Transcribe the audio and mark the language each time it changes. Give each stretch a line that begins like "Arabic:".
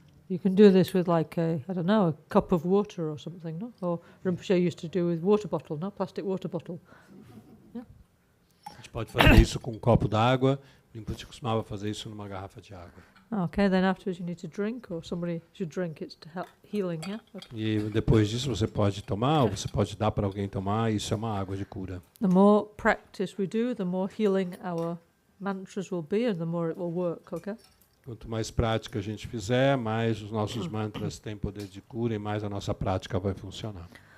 English: You can do this with like a, I don't know, a cup of water or something, no? Or Rinpoche used to do with water bottle, no? Plastic water bottle. Yeah.
Portuguese: A gente pode fazer isso com um copo d'água. Rinpoche costumava fazer isso numa garrafa de água.
English: Okay, then afterwards you need to drink, or somebody should drink. It's to help healing, yeah? Okay.
Portuguese: E depois disso você pode tomar, ou você pode dar para alguém tomar. Isso é uma água de cura.
English: The more practice we do, the more healing our mantras will be, and the more it will work, okay?
Portuguese: Quanto mais prática a gente fizer, mais os nossos mantras têm poder de cura e mais a nossa prática vai funcionar.